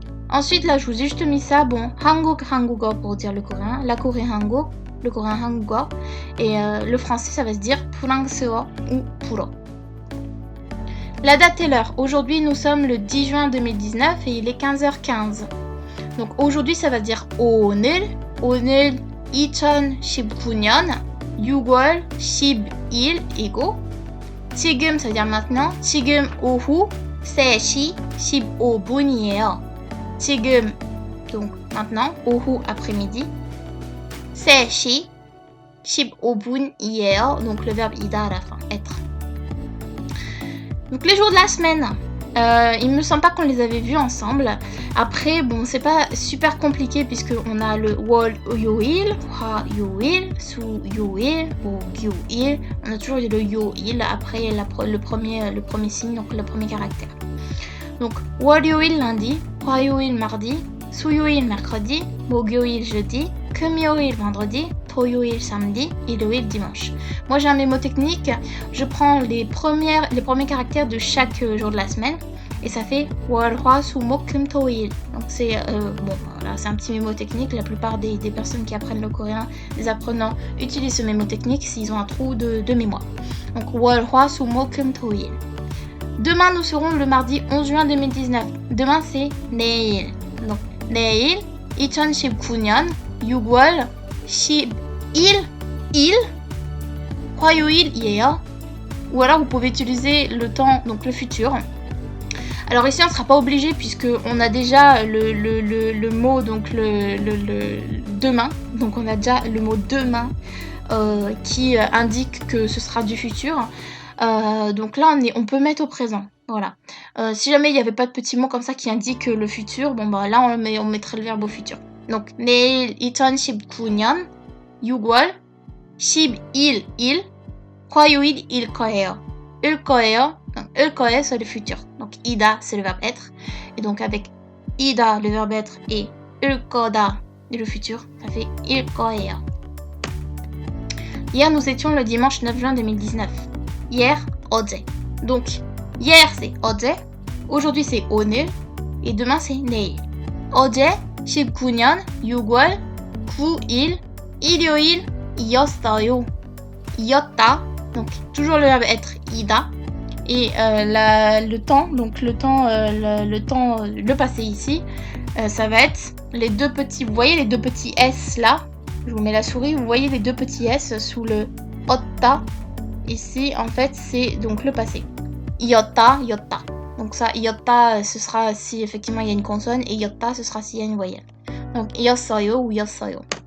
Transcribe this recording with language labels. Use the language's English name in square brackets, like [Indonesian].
[French] Ensuite, là, je vous ai juste mis ça. Bon, 한국어 pour dire le coréen, la Corée 한국, le coréen 한국어, et le français, ça va se dire 프랑스어 ou 불어. La date et l'heure. Aujourd'hui, nous sommes le 10 juin 2019 et il est 15h15. Donc aujourd'hui, ça va dire 오늘. 오늘 [Korean] 2019년 6월 10일이고 지금 [French] ça veut dire maintenant [Korean] 지금 오후 3시 15분이에요. 지금 [French] donc maintenant [Korean] 오후 [French] après-midi [Korean] 3시 15분이에요. [French] Donc le verbe ida à la fin, être. Donc les jours de la semaine, il me semble pas qu'on les avait vus ensemble. Après, bon, c'est pas super compliqué puisque on a le 월 요일, 화 요일, 수 요일, 목 요일. On a toujours le 요일 après le premier signe, donc le premier caractère. [Korean] Donc 월 요일 lundi, 화 요일 mardi, 수 요일 mercredi, 목 요일 jeudi, 금 요일 vendredi, 토 요일 samedi, 일 요일 dimanche. [French] Moi j'ai un mémo technique, je prends les premiers caractères de chaque jour de la semaine. [Korean] Et ça fait 월, 화, 수, 목, 금, 토, 일. [French] Donc c'est bon, voilà, c'est un petit mémo technique. La plupart des personnes qui apprennent le coréen, les apprenants, utilisent ce mémo technique s'ils ont un trou de mémoire. [Korean] Donc 월, 화, 수, 목, 금, 토, 일. [French] Demain nous serons le mardi 11 juin 2019. Demain c'est 내일. [Korean] Donc 내일 2019년 6월 10일 화요일이에요. [French] Ou alors vous pouvez utiliser le temps, donc le futur. Alors ici on ne sera pas obligé puisque on a déjà le mot, donc le demain. Donc on a déjà le mot demain qui indique que ce sera du futur. Donc là on peut mettre au présent. Voilà. Si jamais il n'y avait pas de petit mot comme ça qui indique le futur, bon bah là on mettrait le verbe au futur. [Korean] Donc 내일 2019년 6월 11일 화요일일 거예요. 일 거예요. [French] Il 거예요, c'est le futur. Donc ida, c'est le verbe être. Et donc avec ida, le verbe être, et il 거다, le futur, ça fait il 거예요. Hier, nous étions le dimanche 9 juin 2019. Hier, 어제. Donc hier, c'est 어제. Aujourd'hui, c'est 오늘. Et demain, c'est 내일. [Korean] 어제 19년 6월 9일 일요일이었어요. 이었다. [French] Donc toujours le verbe être ida. Et le temps, donc le passé ici, ça va être les deux petits, vous voyez les deux petits S là, je vous mets la souris, vous voyez les deux petits S sous le otta, ici en fait c'est donc le passé, iota, yotta, donc ça iota ce sera si effectivement il y a une consonne et yotta ce sera s'il y a une voyelle, donc i었어요 ou i었어요.